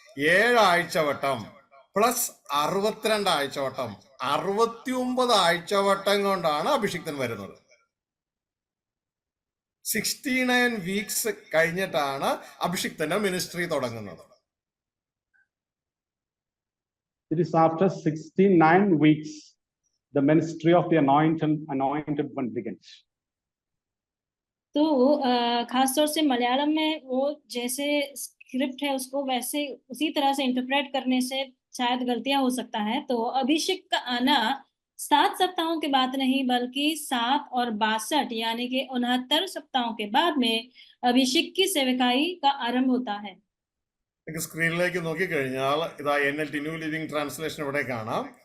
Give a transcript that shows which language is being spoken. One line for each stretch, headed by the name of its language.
Malayalam: 7 ആഴ്ചവട്ടം plus 62 ആഴ്ചവട്ടം 69 ആഴ്ചവട്ടം കൊണ്ടാണ് അഭിഷിക്തൻ വരുന്നത്. 69
English: weeks
Malayalam: കഴിഞ്ഞിട്ടാണ് അഭിഷിക്തന്റെ
English: ministry
Malayalam: തുടങ്ങുന്നത്.
English: It is after 69 weeks the ministry of the anointed one begins.
Hindi: तो खास तौर से मलयालम में वो जैसे स्क्रिप्ट है उसको वैसे उसी तरह से इंटरप्रेट करने से शायद गलतियां हो सकता है। तो अभिषेक का आना 7 सप्ताहों के बाद नहीं बल्कि 7 और 62 यानी कि 69 सप्ताहों के बाद में अभिषेक की सेवकाई का आरंभ होता है।
Malayalam: സ്ക്രീനിലേക്ക് നോക്കിക്കഴിഞ്ഞാൽ ഇതാ NLT ന്യൂ ലിവിംഗ് ട്രാൻസ്ലേഷൻ ഇവിടെ കാണാം.